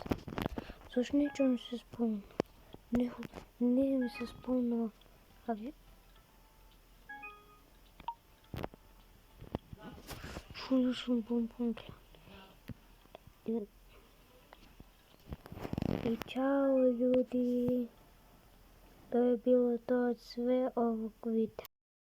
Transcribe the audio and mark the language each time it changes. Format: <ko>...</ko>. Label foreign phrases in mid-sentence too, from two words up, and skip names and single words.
<mk>Зашто не ми се спомна? Не ми се спомнува. Чули сум бом клят. И чао,</mk> <sr>ljudi. To je bilo to od sve ovog videa.</sr>